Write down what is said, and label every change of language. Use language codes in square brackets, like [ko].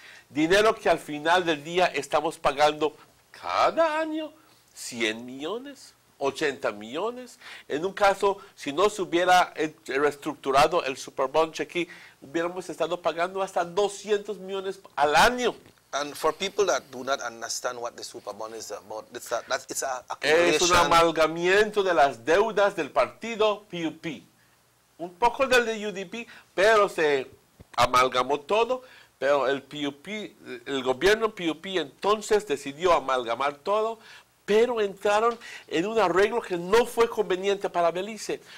[es] Dinero que al final del día estamos pagando cada año 100 millones, 80 millones. En un caso, si no se hubiera reestructurado el Superbond cheque, hubiéramos estado pagando hasta 200 millones al año. [en] And for people that do not understand what the Superbond is about, it's a [es] es un amalgamiento de las deudas del partido PUP. Un poco del de UDP, pero se amalgamó todo. Pero el PUP, el gobierno PUP entonces decidió amalgamar todo, pero entraron en un arreglo que no fue conveniente para Belice.